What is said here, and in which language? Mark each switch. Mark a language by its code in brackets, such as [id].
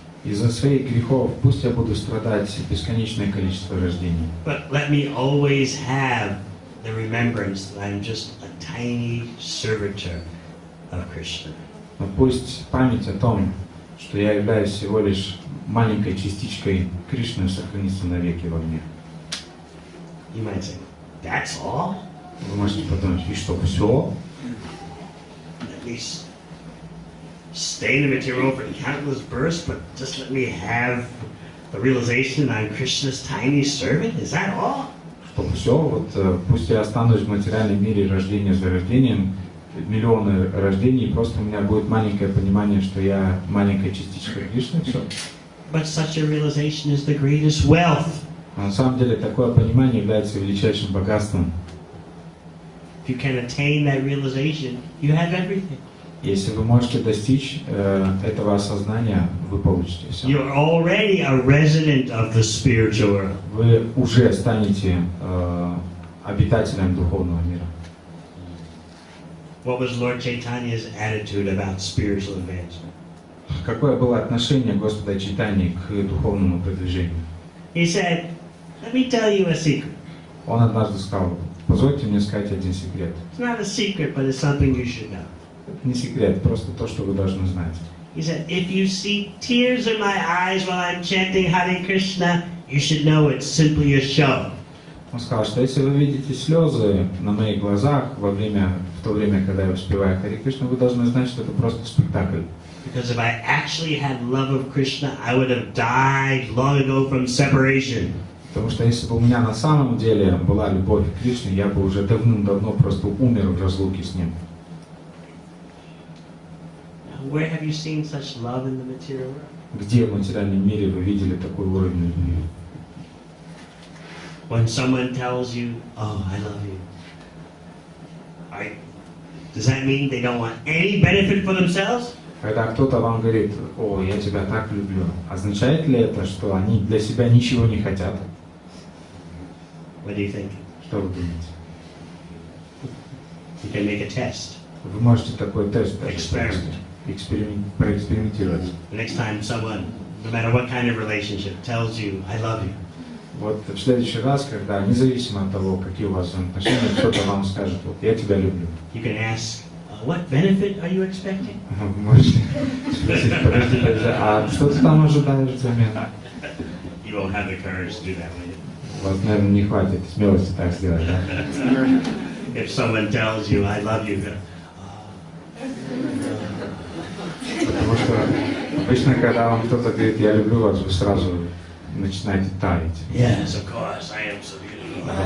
[ru] Из-за своих грехов пусть я буду страдать бесконечное количество рождений. [en] But let me always have the remembrance that I'm just a tiny servitor of Krishna. [ru] Но пусть память о том, что я являюсь всего лишь маленькой частичкой Кришны, сохранится навеки во мне. [en] You might say, that's all? [ru] Вы можете подумать, и что, все? [en] At least stay in the material world for countless births, but just let me have the realization that I'm Krishna's tiny servant? Is that all? [ru] Что все, вот пусть я останусь в материальном мире рождение за рождением, миллионы рождений, и просто у меня будет маленькое понимание, что я маленькая частичка Кришны, все. [en] But such a realization is the greatest wealth. [ru] Но на самом деле такое понимание является величайшим богатством. [en] If you can attain that realization, you have everything. [ru] Если вы можете достичь этого осознания, вы получите все. [en] You're already a resident of the spiritual world. [ru] Вы уже станете обитателем духовного мира. [en] What was Lord Chaitanya's attitude about spiritual advancement? [ru] Какое было отношение Господа Чайтаньи к духовному продвижению? [en] He said, let me tell you a secret. [ru] Он однажды сказал, позвольте мне сказать один секрет. [en] It's not a secret, but it's something you should know. [ru] Это не секрет, просто то, что вы должны знать. [en] He said, if you see tears in my eyes while I'm chanting Hare Krishna, you should know it's simply a show. [ru] Он сказал, что если вы видите слезы на моих глазах в то время, когда я воспеваю Харе Кришну, вы должны знать, что это просто спектакль. [en] Because if I actually had love of Krishna, I would have died long ago from separation. [ru] Потому что если бы у меня на самом деле была любовь к Кришне, я бы уже давным-давно просто умер в разлуке с ним. [en] Where have you seen such love in the material world? [ru] Где в материальном мире вы видели такой уровень любви? [en] When someone tells you, oh, I love you, does that mean they don't want any benefit for themselves? [ru] Когда кто-то вам говорит, о, я тебя так люблю, означает ли это, что они для себя ничего не хотят? [en] What do you think? [ru] Что вы думаете? [en] You can make a test. [ru] Вы можете такой тест проэкспериментировать. [en] The next time someone, no matter what kind of relationship, tells you, I love you. [ru] Вот в следующий раз, когда, независимо от того, какие у вас взаимоотношения, кто-то вам скажет, вот, я тебя люблю. [en] You can ask, what benefit are you expecting? [ru] Вы можете спросить, подожди, а что ты там ожидаешь взамен? [en] You won't have the courage to do that, will you? [ru] У вас, наверное, не хватит смелости так сделать, да? [en] If someone tells you, I love you, [ru] Потому что обычно, когда вам кто-то говорит, я люблю вас, вы сразу начинаете таять. [en] Yes, of course, I am so beautiful.